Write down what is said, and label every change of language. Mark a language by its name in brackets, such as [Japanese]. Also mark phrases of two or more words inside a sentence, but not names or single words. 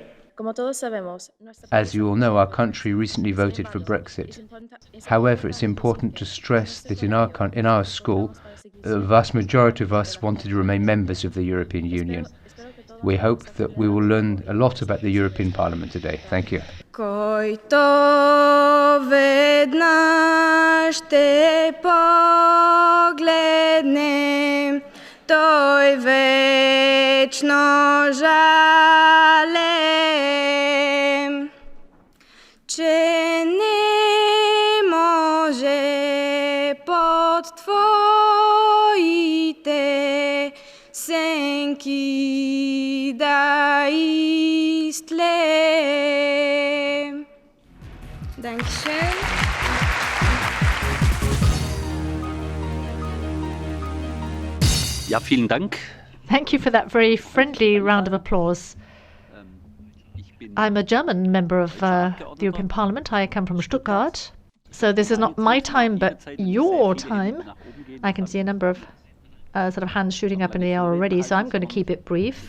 [English] As you all know, our country recently voted for Brexit. However, it's important to stress that in our school, the vast majority of us wanted to remain members of the European Union. We hope that we will learn a lot about the European Parliament today. Thank you. [Bulgarian] Който веднъж те погледне, той вечно жале, че не може под твоите сенки да изтле. [German] Dankeschön. Ja, vielen Dank. [English] Thank you for that very friendly round of applause. I'm a German member of the European Parliament. I come from Stuttgart. So this is not my time, but your time. I can see a number of sort of hands shooting up in the air already, so I'm going to keep it brief.